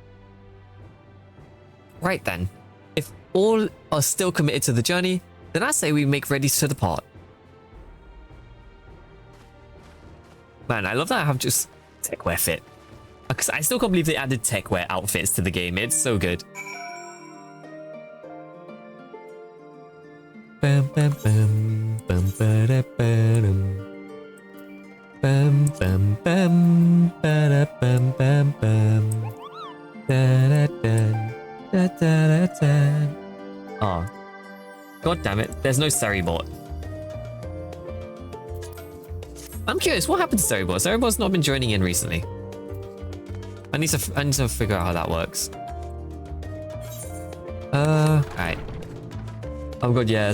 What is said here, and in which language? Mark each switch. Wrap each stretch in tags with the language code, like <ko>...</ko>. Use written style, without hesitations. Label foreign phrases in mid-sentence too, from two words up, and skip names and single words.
<en>Right then. If all are still committed to the journey, then I say we make ready to depart. Man, I love that I have just techwear fit. Because I still can't believe they added techwear outfits to the game. It's so good. Bam bam bam bam ba bam bam bam bam ba bam bam bam da da da da. Oh, god damn it! There's no Seribot. I'm curious, what happened to Seribot? Seribot's not been joining in recently. I need to figure out how that works. Alright. Oh god, yes.</en>